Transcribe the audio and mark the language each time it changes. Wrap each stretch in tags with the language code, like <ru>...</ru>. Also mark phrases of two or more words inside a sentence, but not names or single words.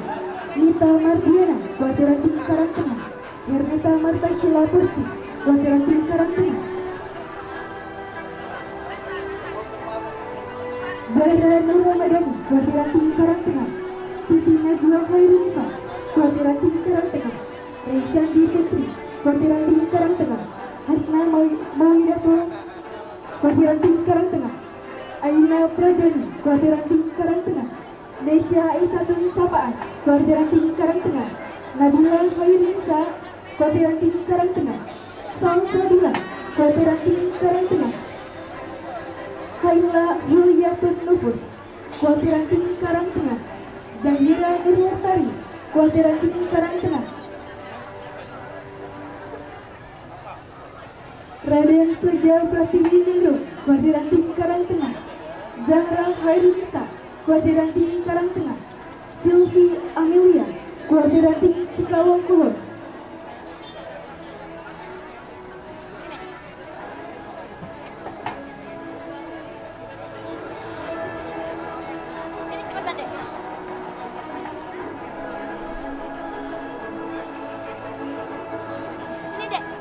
<id>Nita Mardiana, kuartiran tim Karangtengah. Ernesta Marta Sheila Pursi, kuartiran tim Karangtengah. Zahra Nur Ramadhani, kuartiran tim Karangtengah. Siti Najwa Khairunisa, kuartiran tim Karangtengah. Resyandi Putri, kuartiran tim Karangtengah. Hasna Mawidato, kuartiran tim Karangtengah. Aina Pradani, kuartiran tim Karangtengah. Nesya Aisyatun Sapaan, Kuartiranting Karangtengah. Nabila Khairunisa, Kuartiranting Karangtengah. Salsadila, Kuartiranting Karangtengah. Khaila Yuliatun Nufus, Kuartiranting Karangtengah. Zahira Nurwastari, Kuartiranting Karangtengah. Raden Suja Pratiwi Ningrum, Kuartiranting Karangtengah. Zahra Khairunisa, Kuartiranting Karangtengah. Silvi Amelia, Kuartiranting Cikawang Kulon. Sini cepetan deh. Sini deh.</id>